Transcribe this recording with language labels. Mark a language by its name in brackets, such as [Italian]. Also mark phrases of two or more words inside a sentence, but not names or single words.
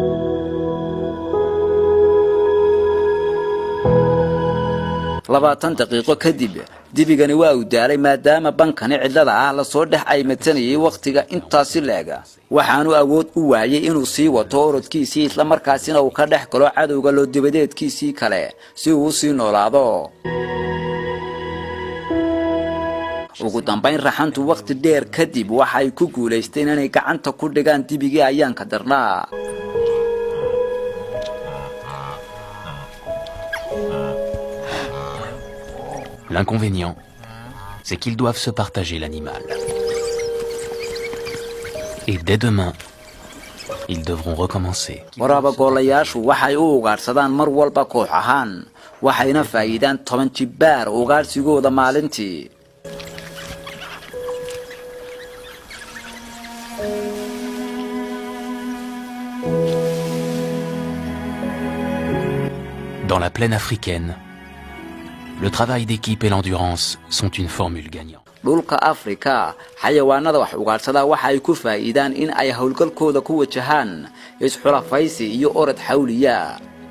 [Somali] labaatan daqiiqo kadib dibigani waa uu daalay maadaama bankani cidlada ah la soo dhex ay matanayay waqtiga intaasi leega waxaanu awood u waayay inuu sii wato orodkiisii isla markaasina uu ka dhex galo cadowga loo dibadeedkiisii kale si uu sii noolaado. ugu dambayn raxantu waqti dheer kadib waxa ay ku guuleysteen inay gacanta ku dhigaan dibigii ayaanka darnaa. [French] L'inconvénient, c'est qu'ils doivent se partager l'animal. Et dès demain, ils devront recommencer. [Somali] waraaba goolayaashu waxay u ugaarsadaan mar walba koox ahaan waxayna faa'iidaan 10 jibaar ugaarsigooda maalintii. [French] Dans la plaine africaine, le travail d'équipe et l'endurance sont une formule gagnante. [Somali] dhulka Afrika xayawaanada wax ugaarsada waxa ay ku faa'iidaan in ay hawlgalkooda ku wajahaan isxulafaysi iyo orod xawliya.